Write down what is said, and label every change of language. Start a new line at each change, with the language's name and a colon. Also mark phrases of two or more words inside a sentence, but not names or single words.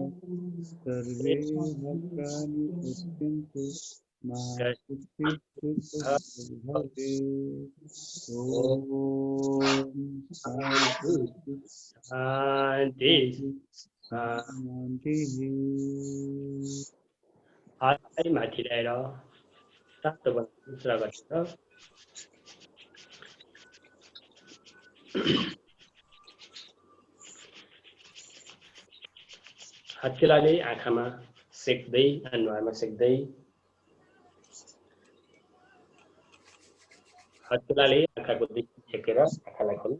Sanskrit: सर्वे भद्राणि पश्यन्तु मा कश्चित् दुःखभाग् भवेत्। ॐ शान्ति शान्ति शान्तिः।
Nepali: हातलाई माथि ल्याएर तातो बनाउनु मुद्रा गरेर हत्केलाले आँखामा सेक्दै अनुहारमा सेक्दै हत्केलाले आँखाको देखि छेकेर आँखालाई खोल्नु।